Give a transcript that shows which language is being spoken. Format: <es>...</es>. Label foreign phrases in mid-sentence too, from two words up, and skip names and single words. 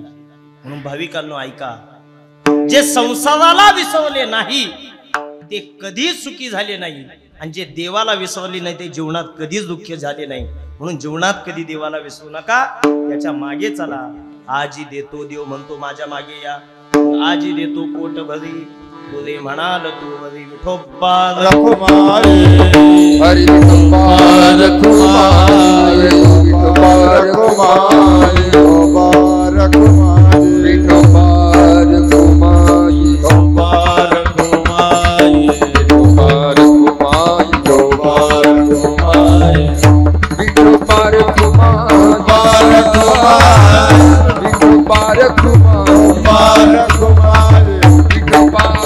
<mr>म्हणून भाविकांनो ऐका, जे संसाराला विसरले नाही ते कधीच सुखी झाले नाही, आणि जे देवाला विसरले नाही ते जीवनात कधीच दुःखी झाले नाही. म्हणून जीवनात कधी देवाला विसरू नका, त्याच्या मागे चला. आजी देतो देव म्हणतो माझ्या मागे या, आजी देतो पोट भरी, तुझे म्हणाल तू भरी. विठोबा रखुमारी, हरी विठोबा रखुमारी, विठोबा रखुमारी, विठोबा रखुमारी, विठोबा रखुमारी, विठोबा रखुमारी, विठोबा रखुमारी, विठोबा रखुमारी, विठोबा रखुमारी, विठोबा रखुमारी, विठोबा</mr>